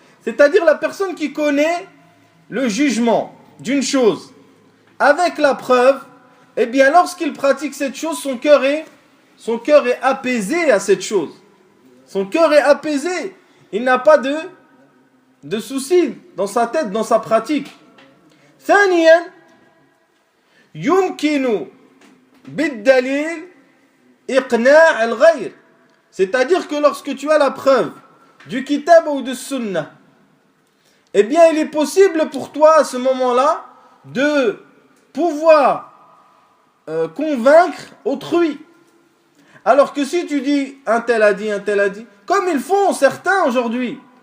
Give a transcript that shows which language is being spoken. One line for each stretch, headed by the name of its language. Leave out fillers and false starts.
French: C'est-à-dire la personne qui connaît le jugement d'une chose avec la preuve, eh bien lorsqu'il pratique cette chose, son cœur est apaisé à cette chose. Son cœur est apaisé. Il n'a pas de soucis dans sa tête, dans sa pratique.
Arabic: ثانيا يمكن بالدليل إقناع الغير.
French: C'est-à-dire que lorsque tu as la preuve du kitab ou de sunnah, eh bien il est possible pour toi à ce moment-là de pouvoir convaincre autrui. Alors que si tu dis un tel a dit, comme ils font certains aujourd'hui.